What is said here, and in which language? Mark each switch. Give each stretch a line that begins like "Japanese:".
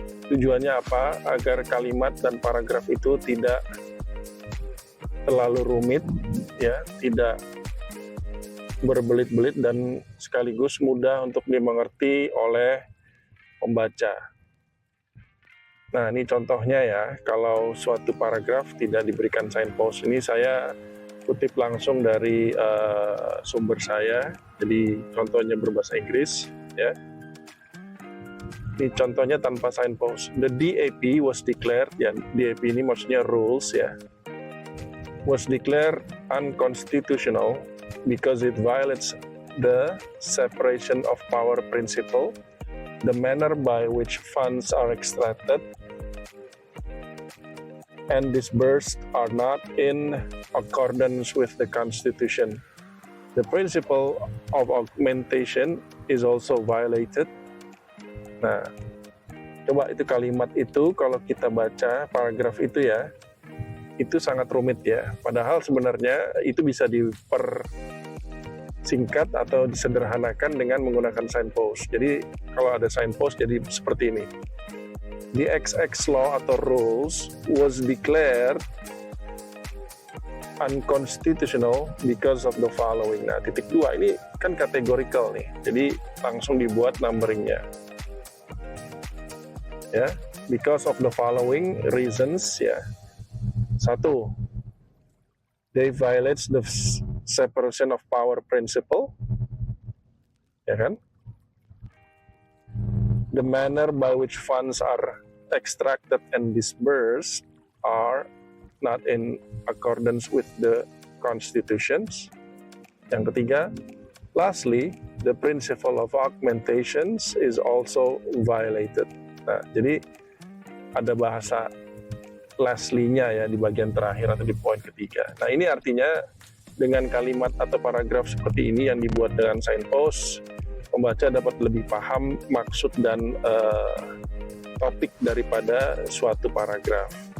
Indonesian: Tujuannya apa? Agar kalimat dan paragraf itu tidak terlalu rumit, ya, tidak berbelit-belit dan sekaligus mudah untuk dimengerti oleh pembaca. Nah, ini contohnya ya, kalau suatu paragraf tidak diberikan signpost, ini saya kutip langsung dari sumber saya, jadi contohnya berbahasa Inggris ya. Ini contohnya tanpa signpost.
English: The DAP was declared,
Indonesian: ya DAP ini maksudnya rules ya,
English: was declared unconstitutional because it violates the separation of power principle, the manner by which funds are extracted and disbursed are not in accordance with the Constitution. The principle of augmentation is also violated.
Indonesian: Nah, coba itu kalimat itu kalau kita baca paragraf itu ya, itu sangat rumit ya. Padahal sebenarnya itu bisa dipersingkat atau disederhanakan dengan menggunakan signpost. Jadi kalau ada signpost jadi seperti ini.
English: The XX law atau rules was declared unconstitutional because of the following.
Indonesian: Nah, titik 2 ini kan categorical nih, jadi langsung dibuat numberingnya.
English: Ya, because of the following reasons ya. 1. They violates the separation of power principle.
Indonesian: Ya kan?
English: The manner by which funds are extracted and disbursed are not in accordance with the constitutions.
Indonesian: Yang ketiga,
English: lastly, the principle of augmentations is also violated.
Indonesian: Nah, jadi ada bahasa lastly-nya ya di bagian terakhir atau di poin ketiga. Nah, ini artinya dengan kalimat atau paragraf seperti ini yang dibuat dengan signpost, pembaca dapat lebih paham maksud dan topik daripada suatu paragraf.